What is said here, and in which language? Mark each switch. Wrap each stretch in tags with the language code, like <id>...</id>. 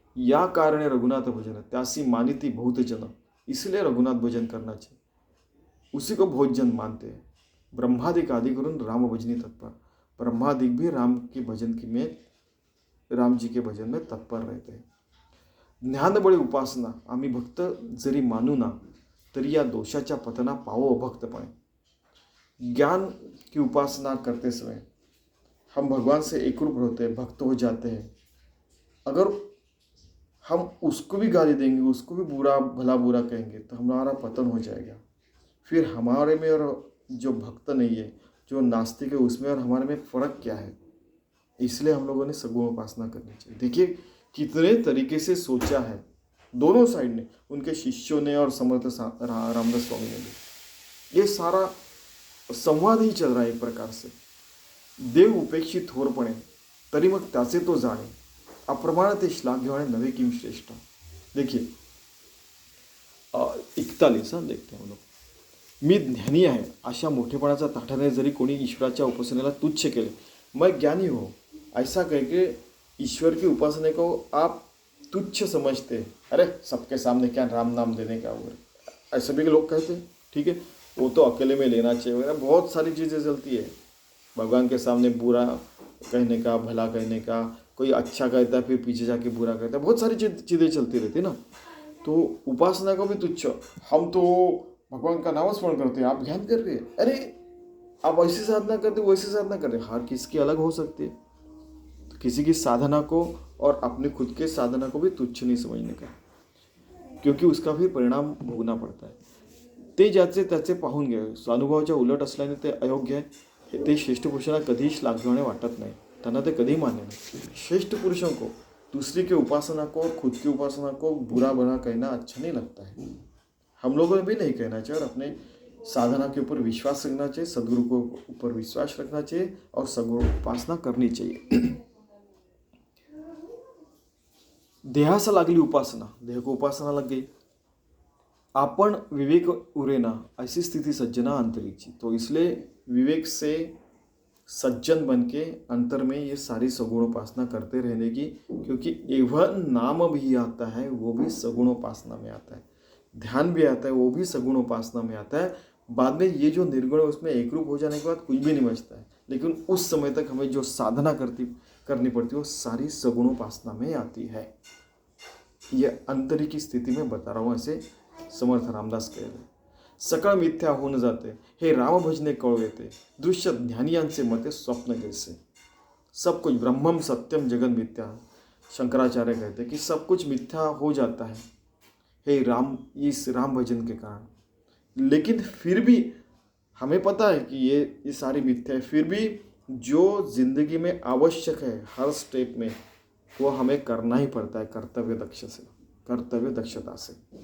<mr>या कारणे रघुनाथ भजन त्यासी मानिती बहुत जन,</mr> <hi>इसलिए रघुनाथ भजन करना चाहिए। उसी को बहुत जन मानते हैं।</hi> <mr>ब्रह्मादिक आदि करून राम भजनी तत्पर,</mr> <hi>ब्रह्मादिक भी राम के भजन की में, राम जी के भजन में तत्पर रहते हैं।</hi> <mr>ज्ञानबळी उपासना आम्ही भक्त जरी मानू ना, तरी या दोषाच्या पतना पावो भक्तपणे।</mr> <hi>ज्ञान की उपासना करते समय हम भगवान से एकरूप होते हैं, भक्त हो जाते हैं। अगर हम उसको भी गाली देंगे, उसको भी बुरा भला बुरा कहेंगे, तो हमारा पतन हो जाएगा। फिर हमारे में और जो भक्त नहीं है, जो नास्तिक है, उसमें और हमारे में फ़र्क क्या है? इसलिए हम लोगों ने सगुण उपासना करनी चाहिए। देखिए कितने तरीके से सोचा है दोनों साइड ने, उनके शिष्यों ने और समर्थ रामदास स्वामी ने भी। ये सारा संवाद ही चल रहा है एक प्रकार से।</hi> <mr>देव उपेक्षित थोरपणे, तरी मग त्याचे तो जाणे, अप्रमाण ते श्लाघ्य नवे किम श्रेष्ठ।</mr> <hi>देखिए 41 देखते हैं हम लोग।</hi> <mr>मी ज्ञानी आहे अशा मोठेपणाचा ताठाने जरी कोणी ईश्वराच्या उपासनेला तुच्छ केले,</mr> <hi>मैं ज्ञानी हो ऐसा कह के ईश्वर की उपासना को आप तुच्छ समझते हैं। अरे सबके सामने क्या राम नाम देने का, और ऐसे भी लोग कहते हैं। ठीक है, वो तो अकेले में लेना चाहिए वगैरह, बहुत सारी चीज़ें चलती है। भगवान के सामने बुरा कहने का, भला कहने का, कोई अच्छा कहता है फिर पीछे जाके बुरा कहता है, बहुत सारी चीज़ें चलती रहती है ना। तो उपासना को भी तुच्छ, हम तो भगवान का नाम स्मरण करते हैं, आप ध्यान कर रहे हैं, अरे आप ऐसी साधना करते वैसी साधना करते, हर किसकी अलग हो सकती है। तो किसी की साधना को और अपने खुद के साधना को भी तुच्छ नहीं समझने का, क्योंकि उसका भी परिणाम भोगना पड़ता है।</hi> <mr>ते ज्याचे त्याचे पाहून घ्यावे, स्वानुभवाच्या उलट असल्याने ते अयोग्य आहे। ते श्रेष्ठ पुरुषांना कधीही श्लाघ्यवाने वाटत नाही, त्यांना ते कधी मान्य नहीं।</mr> <hi>श्रेष्ठ पुरुषों को दूसरे के उपासना को और खुद की उपासना को बुरा भला कहना अच्छा नहीं लगता है। हम लोगों ने भी नहीं कहना चाहिए, और अपने साधना के ऊपर विश्वास रखना चाहिए, सदगुरु को ऊपर विश्वास रखना चाहिए और सगुरु उपासना करनी चाहिए।</hi> <mr>देहास लागली उपासना,</mr> <hi>देह को उपासना लग गई।</hi> <mr>आपण विवेक उरेना ऐसी स्थिति सज्जना अंतरिची,</mr> <hi>तो इसलिए विवेक से सज्जन बन के अंतर में ये सारी सगुणोपासना करते रहने की, क्योंकि एवं नाम भी आता है वो भी सगुणोपासना में आता है, ध्यान भी आता है वो भी सगुणोपासना में आता है। बाद में ये जो निर्गुण है उसमें एकरूप हो जाने के बाद कुछ भी नहीं बचता है, लेकिन उस समय तक हमें जो साधना करनी पड़ती है वो सारी सगुणोपासना में आती है। ये अंतरी की स्थिति में बता रहा हूँ, ऐसे समर्थ रामदास कह रहे।</hi> <mr>सकळ मिथ्या होऊन जाते, हे राम भजने कळू येते, दृश्य ज्ञानियांचे मते स्वप्न जैसे।</mr> <hi>सब कुछ ब्रह्मम सत्यम जगन मिथ्या, शंकराचार्य कहते कि सब कुछ मिथ्या हो जाता है हे राम, इस राम भजन के कारण। लेकिन फिर भी हमें पता है कि ये सारी मिथ्या है, फिर भी जो जिंदगी में आवश्यक है हर स्टेप में वो हमें करना ही पड़ता है, कर्तव्य दक्षता से।</hi>